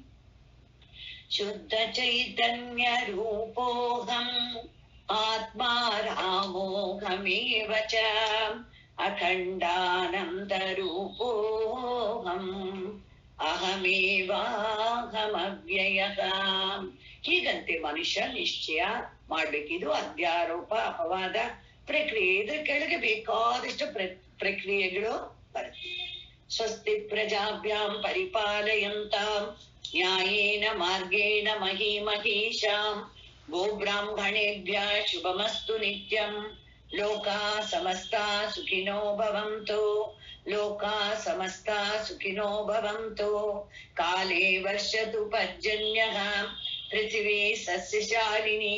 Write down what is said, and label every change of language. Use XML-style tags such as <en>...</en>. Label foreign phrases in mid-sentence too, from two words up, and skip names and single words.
<sa>ಶುದ್ಧ ಚೈತನ್ಯ ರೂಪೋಹಂ ಆತ್ಮ ರಾಮೋಹಮೇವ ಚ ಅಖಂಡಾನಂದ ರೂಪೋಹಂ ಅಹಮೇವಾಹಮವ್ಯಯಃ.</sa> <kn>ಹೀಗಂತೆ ಮನುಷ್ಯ ನಿಶ್ಚಯ ಮಾಡ್ಬೇಕಿದು ಅಧ್ಯಾರೋಪ ಅಪವಾದ ಪ್ರಕ್ರಿಯೆ. ಇದ್ರ ಕೆಳಗೆ ಬೇಕಾದಷ್ಟು ಪ್ರಕ್ರಿಯೆಗಳು ಬರುತ್ತೆ.</kn> <sa>ಸ್ವಸ್ತಿ ಪ್ರಜಾಭ್ಯಾಂ ಪರಿಪಾಲಯಂತಾಂ ನ್ಯಾಯೇನ ಮಾರ್ಗೇಣ ಮಹೀಮಹೀಷಾಂ ಗೋಬ್ರಾಹ್ಮಣೇಭ್ಯ ಶುಭಮಸ್ತು ನಿತ್ಯಂ. ಲೋಕಾ ಸಮಸ್ತಾ ಸುಖಿನೋ ಭವಂತು. ಲೋಕಾ ಸಮಸ್ತಾ ಸುಖಿನೋ ಭವಂತು. ಕಾಲೇ ವರ್ಷತು ಪರ್ಜನ್ಯಃ ಪೃಥಿವೀ ಸಸ್ಯಶಾಲಿನಿ.</sa>